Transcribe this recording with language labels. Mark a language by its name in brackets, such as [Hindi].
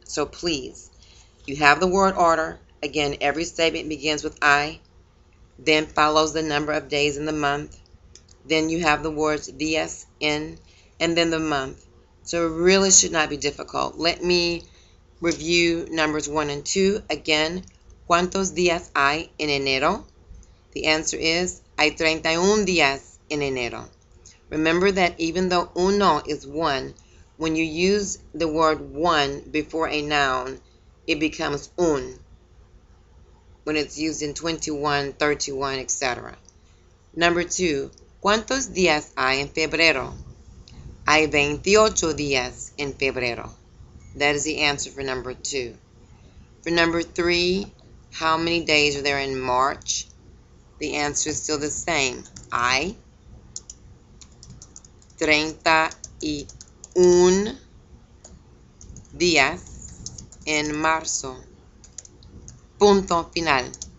[English] So please, you have the word order. Again, every statement begins with I, then follows the number of days in the month. Then you have the words días, en, and then the month. So it really should not be difficult. Let me review numbers 1 and 2. [Spanish] Again, ¿cuántos días hay en enero? [English] The answer is, [Spanish] hay 31 días en enero. [English] Remember that even though uno is 1, when you use the word 1 before a noun, it becomes un when it's used in 21, 31, etc. Number 2, [Spanish] ¿cuántos días hay en febrero? Hay 28 días en febrero. [English] That is the answer for number 2. For number 3, how many days are there in March? The answer is still the same. [Spanish] Hay 31 días en marzo. Punto final.